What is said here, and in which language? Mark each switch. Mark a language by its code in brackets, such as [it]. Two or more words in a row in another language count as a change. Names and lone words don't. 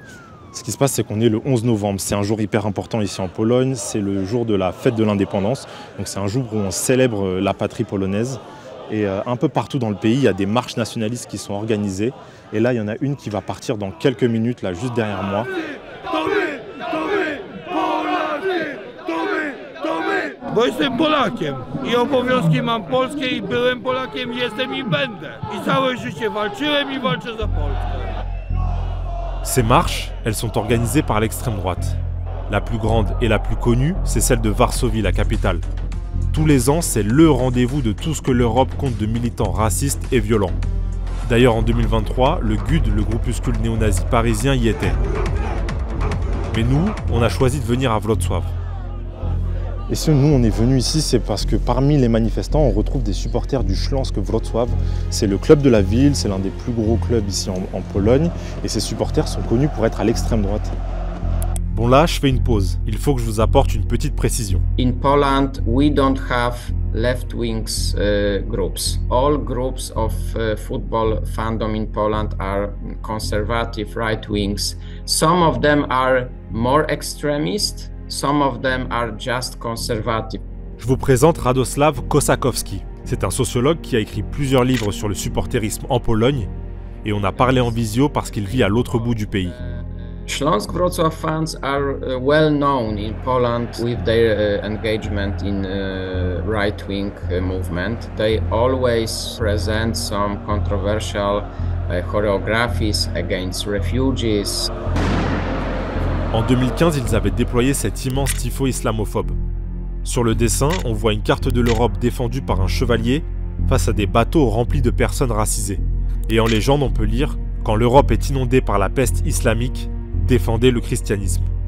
[fr] Ce qui se passe, c'est qu'on est le 11 novembre. C'est un jour hyper important ici en Pologne. C'est le jour de la fête de l'indépendance. Donc c'est un jour où on célèbre la patrie polonaise. Et un peu partout dans le pays, il y a des marches nationalistes qui sont organisées. Et là, il y en a une qui va partir dans quelques minutes, là, juste derrière moi. [pl] Bo jestem Polakiem i obowiązki mam polskie i byłem Polakiem, jestem i będę. I całe życie walczyłem i walczę za Polskę. [fr] Ces marches, elles sont organisées par l'extrême droite. La plus grande et la plus connue, c'est celle de Varsovie, la capitale. Tous les ans, c'est le rendez-vous de tout ce que l'Europe compte de militants racistes et violents. D'ailleurs, en 2023, le GUD, le groupuscule néo-nazi parisien, y était. Mais nous, on a choisi de venir à Wrocław. Et si nous, on est venus ici, c'est parce que parmi les manifestants, on retrouve des supporters du Śląsk Wrocław. C'est le club de la ville, c'est l'un des plus gros clubs ici en Pologne. Et ces supporters sont connus pour être à l'extrême droite. Bon là, je fais une pause. Il faut que je vous apporte une petite précision. [en] In Poland, we don't have left-wing groups. All groups of football fandom in Poland are conservative right-wings. Some of them are more extremist. Some of them are just conservative. [fr] Je vous présente Radosław Kosakowski. C'est un sociologue qui a écrit plusieurs livres sur le supporterisme en Pologne et on a parlé en visio parce qu'il vit à l'autre bout du pays. [en] Śląsk Wrocław fans are well known in Poland with their engagement in right-wing movement. They always present some controversial choreographies against refugees. [fr] En 2015, ils avaient déployé cet immense tifo islamophobe. Sur le dessin, on voit une carte de l'Europe défendue par un chevalier face à des bateaux remplis de personnes racisées. Et en légende, on peut lire « Quand l'Europe est inondée par la peste islamique, défendez le christianisme ».